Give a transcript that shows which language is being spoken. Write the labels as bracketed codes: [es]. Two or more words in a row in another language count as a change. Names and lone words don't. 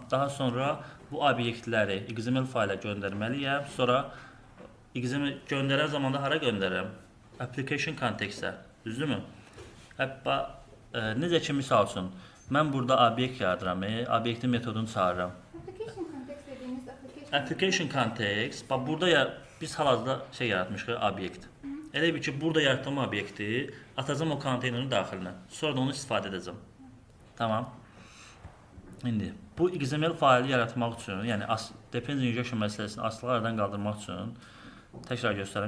[az] Daha sonra bu obyektləri XML fayla göndərməliyəm. Sonra XML göndərən zamanda hara göndərirəm? [en] Application context-ə. Düzdürmü? [az] Necə ki misal üçün mən burada obyekt yaradıram, obyektin metodunu çağırıram. [en] Application context dediğimiz Application context, [az] bax burada biz hal-hazırda şey yaratmışıq, obyekt. Elə bir ki, burada yaratdığım obyekti atacağım o konteynerin daxilinə. Sonra da onu istifadə edəcəm. Tamam. İndi bu XML faylı yaratmaq üçün, yəni [en] dependency injection [az] məsələsini asılı aradan qaldırmaq üçün təkrar göstərim.